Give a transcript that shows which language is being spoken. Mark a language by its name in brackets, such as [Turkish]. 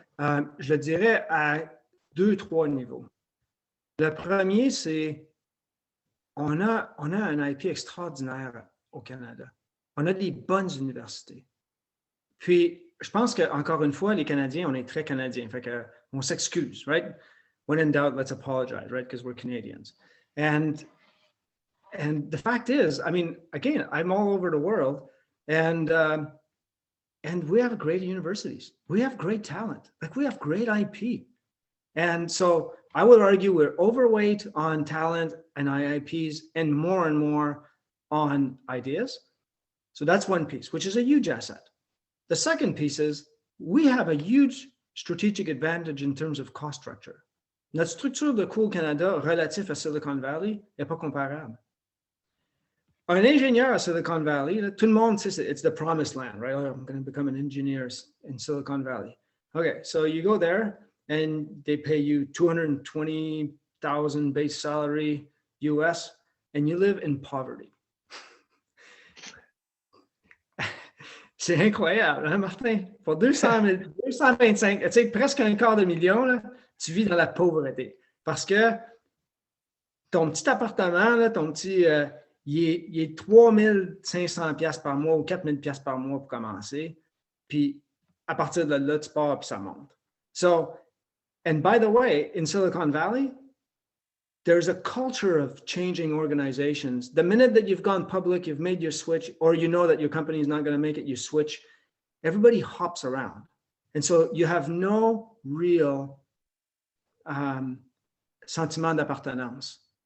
[French] Je le dirais à 2-3 niveaux. Le premier, c'est on a un IP extraordinaire au Canada. On a des bonnes universités. Puis, je pense qu'encore une fois, les Canadiens, on est très Canadiens. Fait qu'on s'excuse, right? [English] When in doubt, let's apologize, right? Because we're Canadians. And the fact is, I mean, again, I'm all over the world, and we have great universities. We have great talent. Like, we have great IP. And so I would argue we're overweight on talent and IIPs and more on ideas. So that's one piece, which is a huge asset. The second piece is we have a huge strategic advantage in terms of cost structure. [French] Notre structure de coût au Canada relatif à Silicon Valley n'est pas comparable. Un ingénieur à Silicon Valley, là, tout le monde sait [English] it's the promised land, right? Oh, I'm going to become an engineer in Silicon Valley. Okay, so you go there and they pay you $220,000 base salary US, and you live in poverty. [French] C'est incroyable, hein, Martin? Pour 225, tu sais, presque un quart de million, là, tu vis dans la pauvreté. Parce que ton petit appartement, là, ton petit, il est 3500$ par mois ou 4000$ par mois pour commencer. Puis, à partir de là, tu pars, puis ça monte. [English] So, and by the way, in Silicon Valley, there's a culture of changing organizations. The minute that you've gone public, you've made your switch, or you know that your company is not going to make it, you switch. Everybody hops around. And so you have no real [French] sentiment d'appartenance.